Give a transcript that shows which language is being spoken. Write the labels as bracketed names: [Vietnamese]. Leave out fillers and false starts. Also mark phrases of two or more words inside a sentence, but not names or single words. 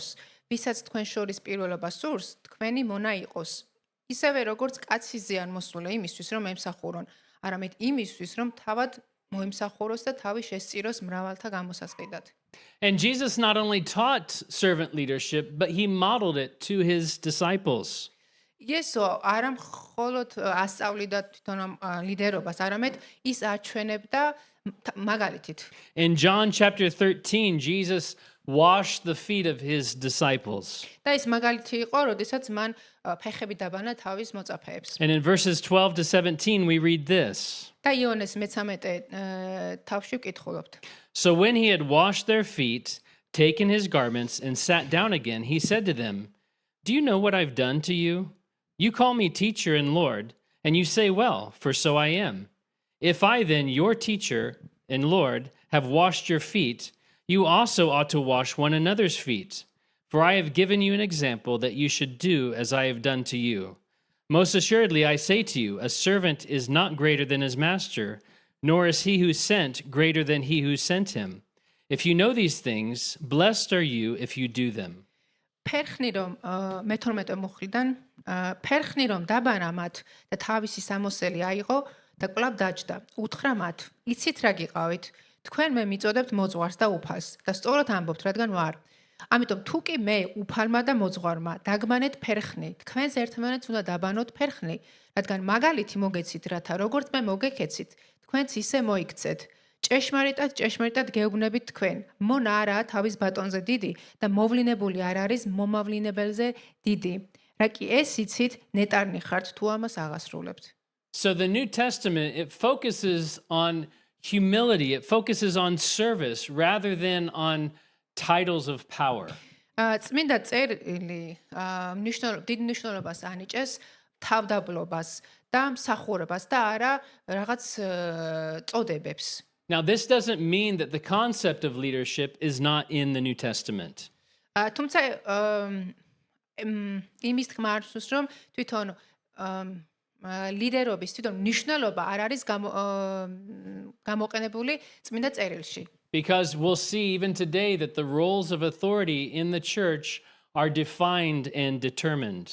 [Georgian] ვისაც თქვენ შორის პირველობა სურს, თქვენი მონა იყოს. ისევე როგორც კაცი ზიან მოსული იმისთვის, რომ ემსახურონ, არამედ იმისთვის, რომ თავად მოემსახუროს და თავი შესწიროს მრავალთა გამოსასყიდად. [English] And Jesus not only taught servant leadership, but he modeled it to his disciples. [Georgian] იესო არა მხოლოდ ასწავლიდა თვითონ ლიდერობას, არამედ ის აჩვენებდა მაგალითით. [English] In John chapter 13, Jesus washed the feet of his disciples. [Georgian] და ეს მაგალითი იყო, როდესაც მან ფეხები დაბანა თავის მოწაფეებს. [English] And in verses 12 to 17, we read this. [Georgian] და იონეს მე-13 თავში ვკითხულობთ. [English] So when he had washed their feet, taken his garments, and sat down again, he said to them, Do you know what I've done to you? You call me teacher and Lord, and you say, well, for so I am. If I then, your teacher and Lord, have washed your feet, you also ought to wash one another's feet. For I have given you an example that you should do as I have done to you. Most assuredly, I say to you, a servant is not greater than his master, nor is he who sent greater than he who sent him. If you know these things, blessed are you if you do them. [Georgian] ფერხნი რომ მე-12 მუხლიდან ფერხნი რომ დაბარა მათ და თავისი სამოსელი აიღო და კვლავ დაჯდა. უთხრა მათ: იცით რა გიყავით? თქვენ მე მიწოდებთ მოძღვარს და უფალს და სწორად ამბობთ, რადგან ვარ. ამიტომ თუ კი მე უფალმა და მოძღვარმა დაგმანეთ ფერხნი, თქვენს ერთმანეთს უნდა დაბანოთ ფერხნი, რადგან მაგალითი მოგეცით, რათა როგორც მე მოგეკეცით, თქვენც ისე მოიქცეთ. ჭეშმარიტად გეუბნებით თქვენ, მონა არაა თავის ბატონზე დიდი და მოვლინებული არ არის მომავლინებელზე დიდი. რა კი ეს იცით, ნეტარნი ხართ თუ ამას აღასრულებთ. [English] So the New Testament, it focuses on humility, it focuses on service rather than on titles of power. [Georgian] წმინდა წერილი დიდ მნიშვნელობას ანიჭეს თავდაბლობას და მსახურებას და არა რაღაც წოდებებს. [English] Now, this doesn't mean that the concept of leadership is not in the New Testament. [Georgian] თუმცა იმის თქმა არ სურს, რომ თვითონ ლიდერობის თვითონ მნიშვნელობა არ არის გამოყენებული წმინდა წერილში. [English] Because we'll see even today that the roles of authority in the church are defined and determined.